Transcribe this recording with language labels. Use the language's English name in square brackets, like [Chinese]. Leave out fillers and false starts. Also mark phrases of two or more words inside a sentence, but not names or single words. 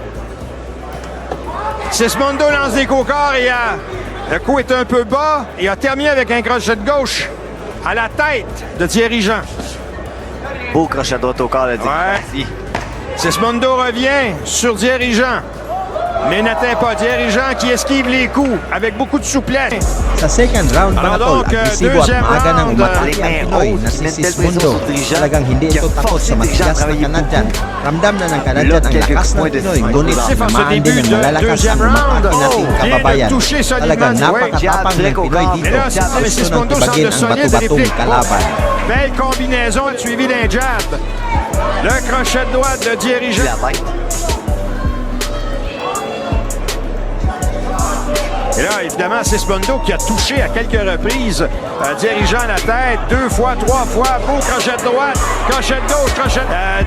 [French] Sismundo lance des coups au corps et le coup est un peu bas. Et a terminé avec un crochet de gauche à la tête de Thierry Jean. Beau crochet de droite au corps, le dirigeant. Sismundo revient sur Thierry Jean. Mais n'atteint pas Thierry Jean qui esquive les coups avec beaucoup de souplesse. [Filipino] Sa [English] second round [Filipino] mga tol, agresibo at maaga ng umatake ang Pinoy na si Sismundo. Talagang hindi ito takot sa matigas na Canadian. Ramdam na ng Canadian ang lakas ng Pinoy, ngunit namaan din ng malalakas ang umatake nating kababayan. Talagang napakatapang ng Pinoy dito. Gusto nang tibagin ang bato-batong kalaban. [French] Belle combinaison suivie d'un jab. Le crochet de droite de Thierry Jean. Et là, évidemment, Sismondo qui a touché à quelques reprises, dirigeant la tête, 2 fois, 3 fois, beau crochet de droite, crochet de gauche, crochet de...